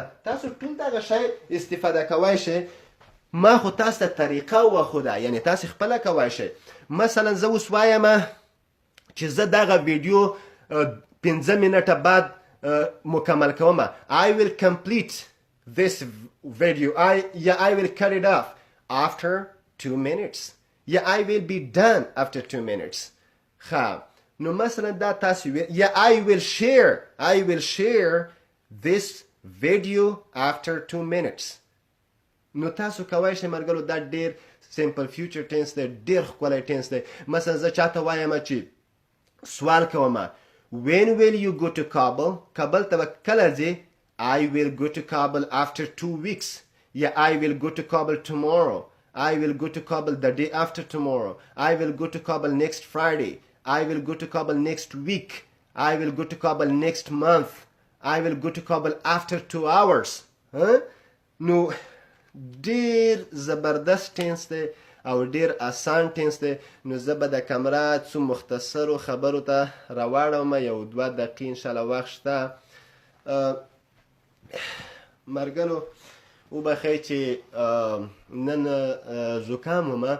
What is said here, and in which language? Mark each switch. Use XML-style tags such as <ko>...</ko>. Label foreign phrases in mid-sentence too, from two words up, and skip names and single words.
<ps>تاسو ټول دغه شی استفاده کولی شئ. ما خو تاسو ته طریقه وښوده، یعنی تاسې خپله کولی شئ. مثلا زه اوس وایم چې زه دغه ویډیو 15 منټه بعد مکمل کوم.</ps> <en>I will complete this video. I will cut it off after 2 minutes. I will be done after 2 minutes.</en> <ps>ښه، نو مثلا دا تاسو</ps> <en>I will share this video after 2 minutes.</en> <ps>نو تاسو کولی شئ مرګلو دا ډېر</ps> <en>simple future tense</en> <ps>دی، ډېر ښکلی ټینس دی. مثلا زه چاته وایم چې سوال کوم</ps> <en>when will you go to Kabul.</en> <ps>کابل ته به کله ځې؟</ps> <en>I will go to Kabul after 2 weeks. I will go to Kabul tomorrow. I will go to Kabul the day after tomorrow. I will go to Kabul next Friday. I will go to Kabul next week. I will go to Kabul next month. I will go to Kabul after 2 hours.</en> <ps>نو ډیر زبردست ټینس دی او ډیر آسان ټینس دی. نو زه به د کمره څو مختصرو خبرو ته راواړوم. 1-2 دقیقې انشاءالله وخت شته. مرګلو وبخئ چې نن زکام ومه.</ps>